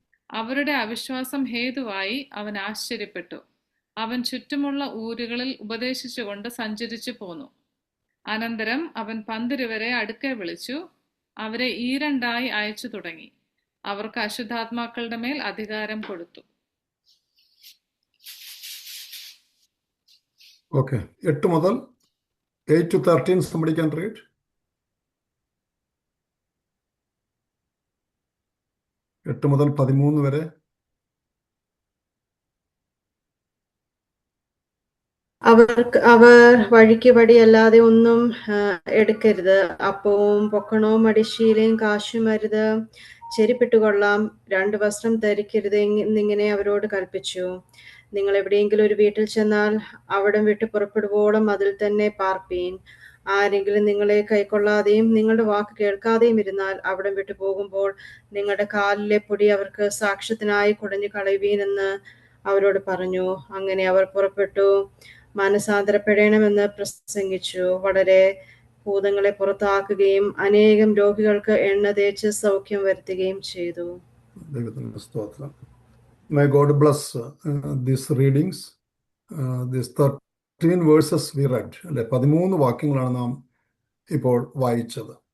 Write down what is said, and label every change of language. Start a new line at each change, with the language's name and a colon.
Malayalam: അവരുടെ അവിശ്വാസം ഹേതുവായി അവൻ ആശ്ചര്യപ്പെട്ടു. അവൻ ചുറ്റുമുള്ള ഊരുകളിൽ ഉപദേശിച്ചുകൊണ്ട് സഞ്ചരിച്ചു പോന്നു. അനന്തരം അവൻ 12 അടുക്കെ വിളിച്ചു അവരെ ഈരണ്ടായി അയച്ചു തുടങ്ങി. അവർക്ക് അശുദ്ധാത്മാക്കളുടെ മേൽ അധികാരം കൊടുത്തു.
English: Okay, 8 മുതൽ 8 to 13 somebody can read.
Malayalam: എട്ട് മുതൽ 13 വരെ. അവർ വഴിക്ക് വടിയല്ലാതെ ഒന്നും എടുക്കരുത്. അപ്പവും പൊക്കണവും മടിശീലയും കാശും അരുത്. ചെരിപ്പിട്ടുകൊള്ളാം. 2 വസ്ത്രം ധരിക്കരുത് എന്നിങ്ങനെ അവരോട് കൽപ്പിച്ചു. നിങ്ങൾ എവിടെയെങ്കിലും ഒരു വീട്ടിൽ ചെന്നാൽ അവിടം വിട്ട് പുറപ്പെടുവോളം അതിൽ തന്നെ പാർപ്പീൻ. ആരെങ്കിലും നിങ്ങളെ കൈക്കൊള്ളാതെയും നിങ്ങളുടെ വാക്ക് കേൾക്കാതെയും ഇരുന്നാൽ അവിടം വിട്ടു പോകുമ്പോൾ നിങ്ങളുടെ കാലിലെ പൊടി അവർക്ക് സാക്ഷ്യത്തിനായി കുടഞ്ഞു കളയുവീനെന്ന് അവരോട് പറഞ്ഞു. അങ്ങനെ അവർ പുറപ്പെട്ടു മാനസാന്തരപ്പെടണമെന്ന് പ്രസംഗിച്ചു. വളരെ ഭൂതങ്ങളെ പുറത്താക്കുകയും അനേകം രോഗികൾക്ക് എണ്ണ തേച്ച് സൗഖ്യം വരുത്തുകയും ചെയ്തു. ദൈവത്തിന്റെ സ്തോത്രം.
English: May God bless these readings. These 13 verses we read.
Malayalam: അല്ലെ, 13 വാക്യങ്ങളാണ് നാം ഇപ്പോൾ വായിച്ചത്.